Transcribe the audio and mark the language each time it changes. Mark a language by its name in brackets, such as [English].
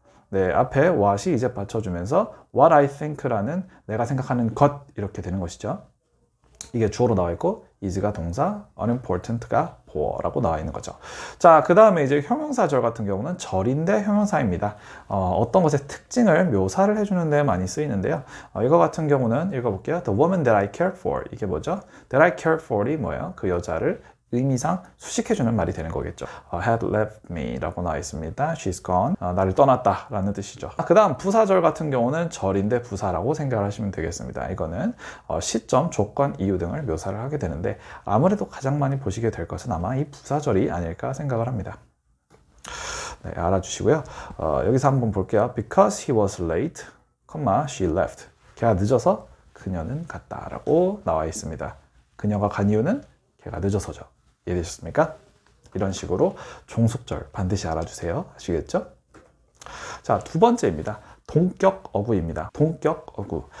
[Korean] 네, 앞에 what이 이제 받쳐주면서 [English] What I think [Korean] 라는 내가 생각하는 것 이렇게 되는 것이죠. 이게 주어로 나와 있고 is가 동사, unimportant가 보어라고 나와 있는 거죠. 자, 그 다음에 이제 형용사절 같은 경우는 절인데 형용사입니다. 어떤 것의 특징을 묘사를 해주는 데 많이 쓰이는데요. 이거 같은 경우는 읽어볼게요. [English] The woman that I cared for. [Korean] 이게 뭐죠? [English] That I cared for이 [Korean] 뭐예요? 그 여자를 의미상 수식해주는 말이 되는 거겠죠. [English] had left me [Korean] 라고 나와 있습니다. [English] She's gone. [Korean] 나를 떠났다 라는 뜻이죠. 그 다음 부사절 같은 경우는 절인데 부사라고 생각을 하시면 되겠습니다. 이거는 시점, 조건, 이유 등을 묘사를 하게 되는데 아무래도 가장 많이 보시게 될 것은 아마 이 부사절이 아닐까 생각을 합니다. 네, 알아주시고요. 여기서 한번 볼게요. [English] Because he was late, she left. [Korean] 걔가 늦어서 그녀는 갔다 라고 나와 있습니다. 그녀가 간 이유는 걔가 늦어서죠. 이해되셨습니까? 이런 식으로 종속절 반드시 알아주세요. 아시겠죠? 자, 두 번째입니다. 동격 어구입니다. 동격 어구.